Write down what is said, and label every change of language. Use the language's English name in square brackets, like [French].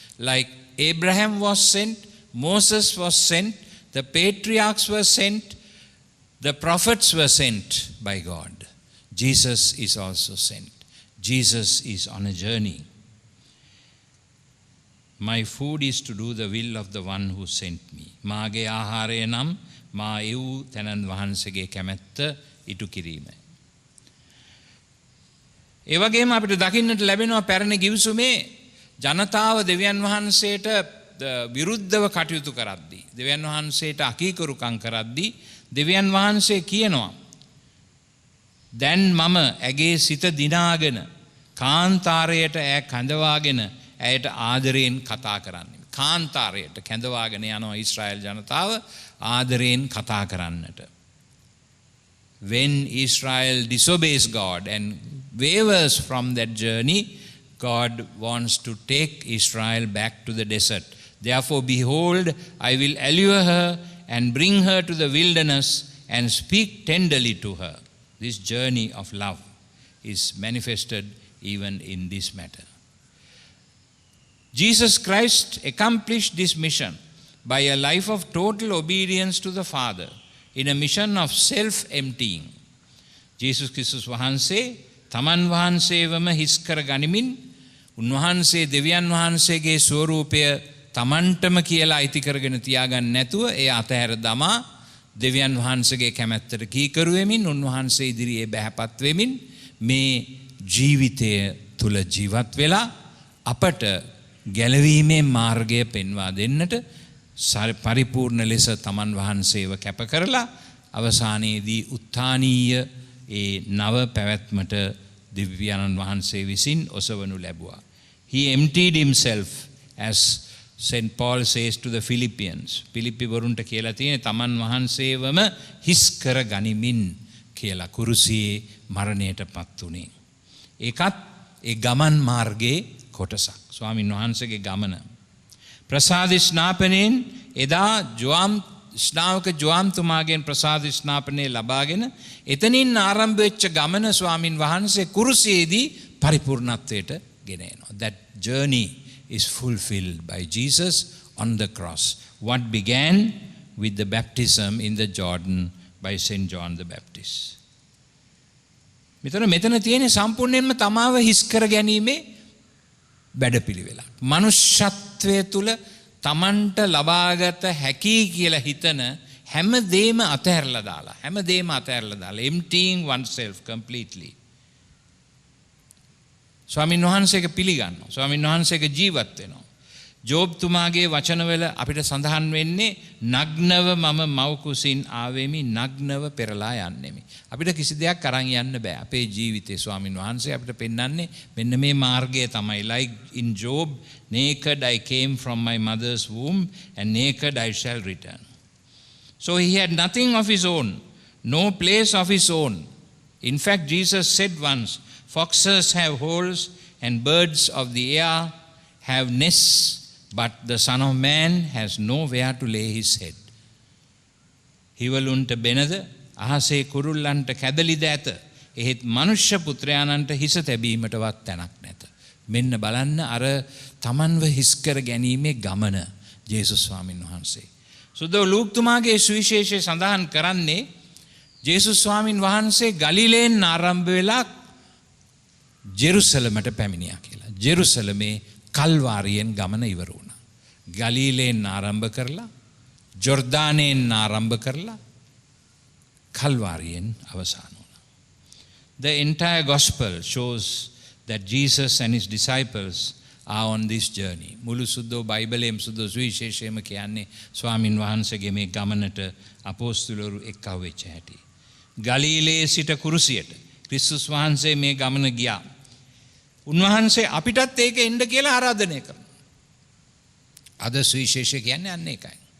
[English] Like Abraham was sent, Moses was sent, the patriarchs were sent, the prophets were sent by God. Jesus is also sent. Jesus is on a journey. My food is to do the will of the one who sent me. [Sinhala] මාගේ ආහාරය නම් මා එව් තැනන් වහන්සේගේ කැමැත්ත ඉටු කිරීමයි. ඒ වගේම අපිට දකින්නට ලැබෙනවා පැරණි ගිවිසුමේ ජනතාව දෙවියන් වහන්සේට විරුද්ධව කටයුතු කරද්දී, දෙවියන් වහන්සේට අකීකරුකම් කරද්දී දෙවියන් වහන්සේ කියනවා දැන් මම ඇගේ සිත දිනාගෙන කාන්තාරයට ඈ කැඳවාගෙන ඇයට ආදරයෙන් කතා කරන්නේ. කාන්තාරයට කැඳවාගෙන යනවා ඊශ්‍රායල් ජනතාව ආදරයෙන් කතා කරන්නට. [English] When Israel disobeys God and wavers from that journey, God wants to take Israel back to the desert. Therefore, behold, I will allure her and bring her to the wilderness and speak tenderly to her. This journey of love is manifested even in this matter. Jesus Christ accomplished this mission by a life of total obedience to the Father in a mission of self-emptying. [Sinhala] Jesus Christus වහන්සේ තමන් වහන්සේවම හිස් කර ගනිමින් උන්වහන්සේ දෙවියන් වහන්සේගේ ස්වරූපය තමන්ටම කියලා අයිති කරගෙන තියාගන්න නැතුව ඒ අතහැර දමා දෙවියන් වහන්සේගේ කැමැත්තට කීකරු වෙමින් උන්වහන්සේ ඉදිරියේ බැහැපත් වෙමින් මේ ජීවිතය තුල ජීවත් වෙලා අපට ගැලවීමේ මාර්ගය පෙන්වා දෙන්නට පරිපූර්ණ ලෙස තමන් වහන්සේව කැප කරලා අවසානයේදී උත්ථානීය ඒ නව පැවැත්මට දිව්‍යයන්න් වහන්සේ විසින් ඔසවනු ලැබුවා. [English] He emptied himself, as St. Paul says to the Philippians. [Sinhala] පිලිප්පි වරුන්ට කියලා තියෙන තමන් වහන්සේවම හිස් කර ගනිමින් කියලා කුරුසියේ මරණයටපත් උනේ. ඒකත් ඒ ගමන් මාර්ගයේ කොටසක්. ස්වාමීන් වහන්සේගේ ගමන. ප්‍රසාද ස්නාපනයෙන් එදා ස්නාවක ජෝම්තුමාගෙන් ප්‍රසාද ස්නාපනය ලබාගෙන එතනින් ආරම්භ වෙච්ච ගමන ස්වාමින් වහන්සේ කුරුසියේදී පරිපූර්ණත්වයට ගෙන එනවා. [English] That journey is fulfilled by Jesus on the cross. What began with the baptism in the Jordan by St. John the Baptist. [Sinhala] මෙතන තියෙන සම්පූර්ණයෙන්ම තමාව හිස් කර ගැනීමේ වැඩපිළිවෙලක්. මනුෂ්‍යත්වය තුල තමන්ට ලබාගත හැකි කියලා හිතන හැමදේම අතහැරලා දාලා [English] emptying oneself completely. [Sinhala] ස්වාමීන් වහන්සේක පිළිගන්නවා. ස්වාමීන් වහන්සේක ජීවත් වෙනවා. ජෝබ් තුමාගේ වචනවල අපිට සඳහන් වෙන්නේ නග්නව මම මව් කුසින් ආවෙමි නග්නව පෙරලා යන්නෙමි. අපිට කිසි දෙයක් අරන් යන්න බෑ. අපේ ජීවිතේ ස්වාමීන් වහන්සේ අපිට පෙන්වන්නේ මෙන්න මේ මාර්ගය තමයි. [English] Like in Job, naked I came from my mother's womb and naked I shall return. So he had nothing of his own, no place of his own. In fact, Jesus said once, foxes have holes and birds of the air have nests, but the Son of Man has nowhere to lay his head. [Sinhala] හිවලුන්ට බෙනද අහසේ කුරුල්ලන්ට කැදලිද ඇත. එහෙත් මනුෂ්‍ය පුත්‍රයාණන්ට හිස තැබීමටවත් තැනක් නැත. මෙන්න බලන්න අර තමන්ව හිස් කර ගැනීමේ ගමන ජේසුස් ස්වාමීන් වහන්සේ. සුදෝ ලූක්තුමාගේ සුවිශේෂය සඳහන් කරන්නේ ජේසුස් ස්වාමීන් වහන්සේ ගලිලයෙන් ආරම්භ වෙලා ජෙරුසලමට පැමිණියා කියලා. ජෙරුසලමේ කල්වාරියෙන් ගමන ඉවර වුණා. ගලිලයෙන් ආරම්භ කරලා ජොර්දානයෙන් ආරම්භ කරලා කල්වාරියෙන් අවසන් වුණා. [English] The entire gospel shows that Jesus and his disciples are on this journey. [Sinhala] මුළු සුද්ධෝ බයිබලයේම සුද්ධෝ සුවිශේෂයේම කියන්නේ ස්වාමින් වහන්සේගේ මේ ගමනට අපොස්තුලවරු එක්ව වෙච්ච හැටි. ගලීලයේ සිට කුරුසියට ක්‍රිස්තුස් වහන්සේ මේ ගමන ගියා. උන්වහන්සේ අපිටත් ඒක එන්න කියලා ආරාධනය කරනවා. අද සුවිශේෂය කියන්නේ අන්න ඒකයි.